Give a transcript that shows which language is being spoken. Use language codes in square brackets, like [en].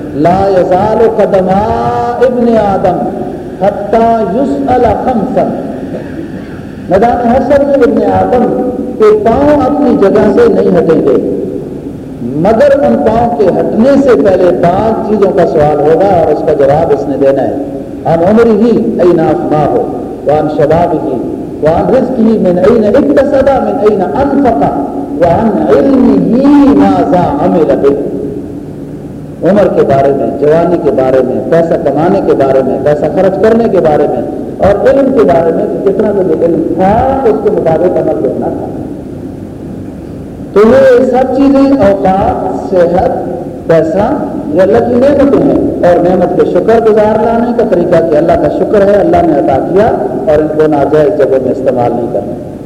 [ar] لا یزال قدما ابن آدم حتی یسأل خمسا, [ur] میدان حشر میں ابن آدم کے پاؤں اپنی جگہ سے نہیں ہٹیں گے مگر ان پاؤں کے ہٹنے سے پہلے پانچ چیزوں کا سوال ہوگا اور اس کا جواب اس نے دینا ہے. [ar] عن عمره اين افناه وعن شبابه وعن رزقه من اين اكتسب من اين انفق وعن علمه ماذا عمل به. [ur] عمر کے بارے میں, جوانی کے بارے میں, پیسہ کمانے کے بارے میں, پیسہ خرچ کرنے کے بارے میں اور علم کے بارے میں, کتنا تو علم تھا اس کے مطابق عمل کرنا تھا. تو یہ سب چیزیں اوقات, صحت, پیسہ, یہ اللہ کی نعمتیں ہیں اور نعمت کے شکر گزار لانے کا طریقہ کہ اللہ کا شکر ہے, اللہ نے عطا کیا اور ان کو ناجائز جگہ میں استعمال نہیں کرنا.